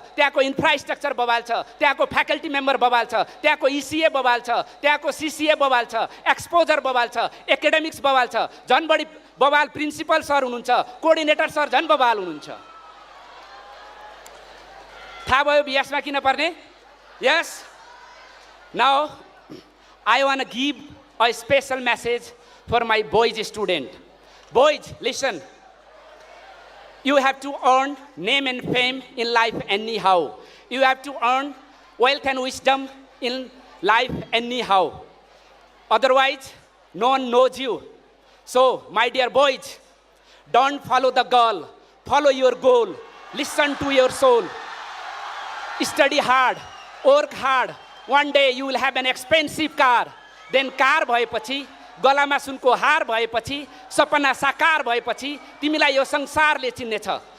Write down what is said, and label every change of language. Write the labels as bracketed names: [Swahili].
[Nepali] त्यहाँको इन्फ्रास्ट्रक्चर बवाल छ, त्यहाँको फ्याकल्टी मेम्बर बवाल छ, त्यहाँको इसिए बवाल छ, त्यहाँको सिसिए बवाल छ, एक्सपोजर बवाल छ, एकाडेमिक्स बवाल छ। झन् बढी बवाल प्रिन्सिपल सर हुनुहुन्छ, कोअर्डिनेटर सर झन् बवाल हुनुहुन्छ। थाहा भयो भिएसमा किन पर्ने? [English] Yes. Now, I want to give a special message for my boys student. Boys, listen. You have to earn name and fame in life anyhow. You have to earn wealth and wisdom in life anyhow. Otherwise, no one knows you. So, my dear boys, don't follow the girl. Follow your goal. Listen to your soul. Study hard. Work hard. One day you will have an expensive car. Then car [Nepali] भएपछि, गलामा सुनको हार भएपछि, सपना साकार भएपछि तिमीलाई यो संसारले चिन्नेछ.